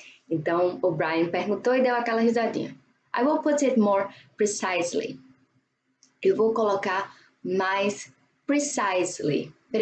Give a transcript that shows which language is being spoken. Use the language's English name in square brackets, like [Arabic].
[Portuguese] Então, O'Brien perguntou e deu aquela risadinha. [English] I will put it more precisely. [Portuguese] Eu vou colocar mais precisely.